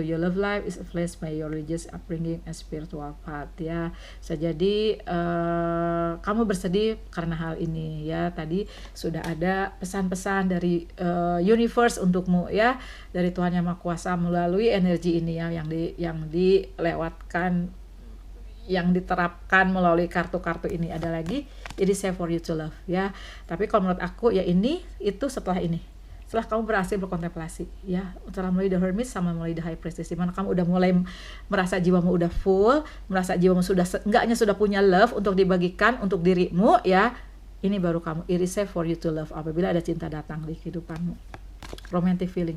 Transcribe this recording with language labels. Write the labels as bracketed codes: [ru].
[en] Your love life is influenced by your religious upbringing and spiritual path ya, [id] bisa jadi kamu bersedih karena hal ini ya. Tadi sudah ada pesan-pesan dari universe untukmu ya, dari Tuhan Yang Maha Kuasa melalui energi ini ya, yang dilewatkan, yang diterapkan melalui kartu-kartu ini. Ada lagi, [en] it is safe for you to love ya. [id] Tapi kalau menurut aku ya itu setelah kamu berhasil berkontemplasi ya, antara melalui The Hermit sama melalui The High Priestess, dimana kamu udah mulai merasa jiwamu udah full, merasa jiwamu sudah punya love untuk dibagikan untuk dirimu ya. Ini baru kamu, [en] it is safe for you to love, [id] apabila ada cinta datang di kehidupanmu, [en] romantic feeling.